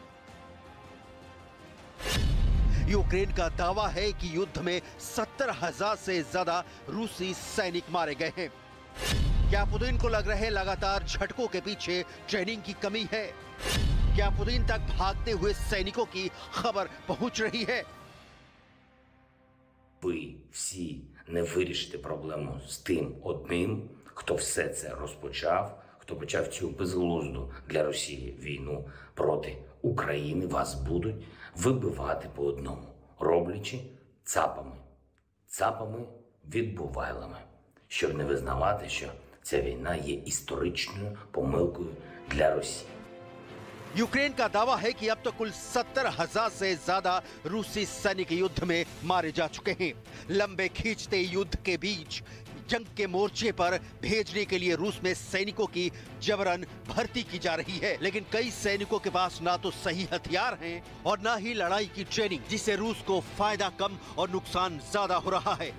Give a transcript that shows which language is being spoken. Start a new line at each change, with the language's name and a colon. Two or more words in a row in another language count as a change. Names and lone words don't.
Hindi: यूक्रेन का दावा है कि युद्ध में 70,000 से ज्यादा रूसी सैनिक मारे गए हैं। क्या पुतिन को लग रहे लगातार झटकों के पीछे ट्रेनिंग की कमी है? क्या पुतिन तक भागते हुए सैनिकों की खबर पहुंच रही है?
Ukrainian: Ви всі не вирішите проблему з тим одним, хто все це розпочав, хто почав цю безглузду для Росії війну проти України, вас будуть вибивати по одному, роблячи цапами, відбувайлами, щоб не визнавати, що ця війна є історичною помилкою для Росії.
Hindi: यूक्रेन का दावा है कि अब तक कुल 70,000 से ज्यादा रूसी सैनिक युद्ध में मारे जा चुके हैं। लंबे खींचते युद्ध के बीच जंग के मोर्चे पर भेजने के लिए रूस में सैनिकों की जबरन भर्ती की जा रही है, लेकिन कई सैनिकों के पास ना तो सही हथियार हैं और ना ही लड़ाई की ट्रेनिंग, जिससे रूस को फायदा कम और नुकसान ज्यादा हो रहा है।